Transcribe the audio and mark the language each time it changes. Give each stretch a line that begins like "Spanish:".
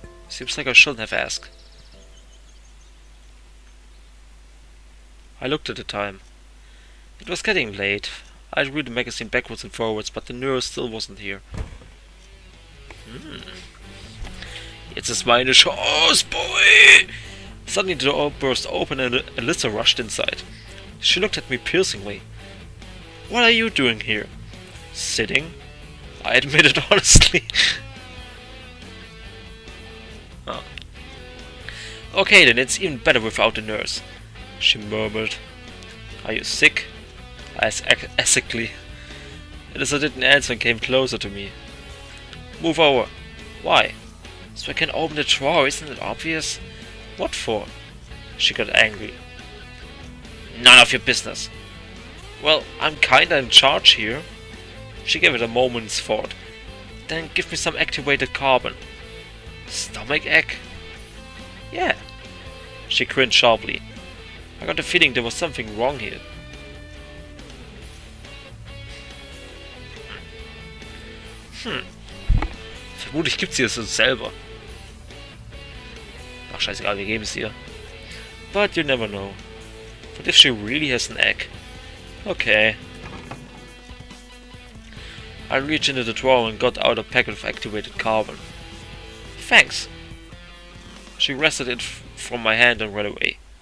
English: Seems like I shouldn't have asked. I looked at the time. It was getting late. I'd read the magazine backwards and forwards, but the nurse still wasn't here.
German: Jetzt ist meine Chance, boy!
English: Suddenly the door burst open and Alyssa rushed inside. She looked at me piercingly. What are you doing here? Sitting? I admitted honestly. Oh. Okay then, it's even better without the nurse, she murmured. Are you sick? I asked acidly. Alyssa didn't answer and came closer to me. Move over. Why? So I can open the drawer, isn't it obvious? What for? She got angry. None of your business. Well, I'm kinda in charge here. She gave it a moment's thought. Then give me some activated carbon. Stomach ache? Yeah. She grinned sharply. I got the feeling there was something wrong here.
German: Vermutlich gibt's hier so selber. Ach, scheißegal, wir geben es ihr.
English: But you never know. What if she really has an egg? Okay. I reached into the drawer and got out a packet of activated carbon. Thanks. She wrested it from my hand and ran away.